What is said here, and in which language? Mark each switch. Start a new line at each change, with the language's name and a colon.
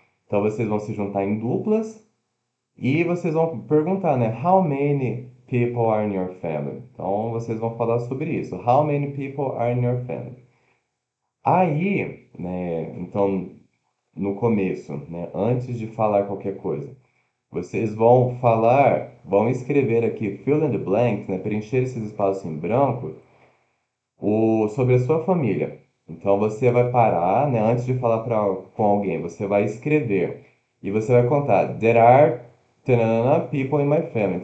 Portuguese: Então vocês vão se juntar em duplas e vocês vão perguntar, né?
English: How many people are in your family?
Portuguese: Então vocês vão falar sobre isso.
English: How many people are in your family?
Portuguese: Aí, né? Então no começo, né? Antes de falar qualquer coisa. Vocês vão falar, vão escrever aqui
English: fill in the blanks,
Portuguese: né, preencher esses espaços em branco, sobre a sua família. Então você vai parar, né, antes de falar com alguém, você vai escrever e você vai contar
English: there are tanana, people in my family.